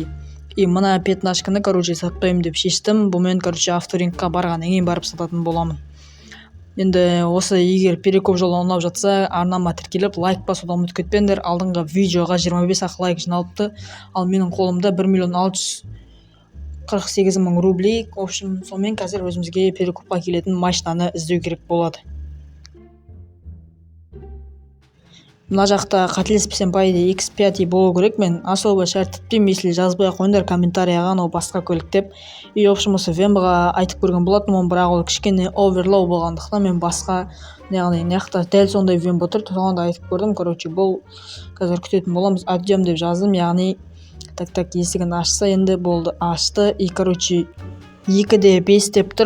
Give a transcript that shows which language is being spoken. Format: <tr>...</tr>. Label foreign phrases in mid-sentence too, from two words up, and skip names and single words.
<kk>И мына пятнашканы сатпаймын деп шештім. Бұмен авторингқа барғаннан кейін барып сататын боламын. Енді осы егер Переков жолы ұнап жатса, арнама тіркеліп лайк басудан ұмытып кетпеңдер. Алдыңғы видеоға 25 лайк жиналыпты, ал менің қолымда 1 миллион 648 мың рублей.</kk> <ru>В общем</ru> <kk>сонымен қазір өзімізге Перековқа келетін машинаны іздеу керек болады. Мына жақта қателеспесем пайда X5 болу керек. Мен особо шарт етпеймін, если жазбай қойыңдар комментарияға анау басқа көлік деп.</kk> <ru>И в общем</ru> <kk>осы Вембаға айтып көрген болатынмын, бірақ ол кішкене оверлоу болғандықтан мен басқа, яғни мына дәл сондай Вемба тұр, соған айтып көрдім. Бұл қазір күтетін боламыз. Отъем деп жаздым, яғни так есігін ашса, енді болды, ашты. И 2-де 5 деп тұр.</kk>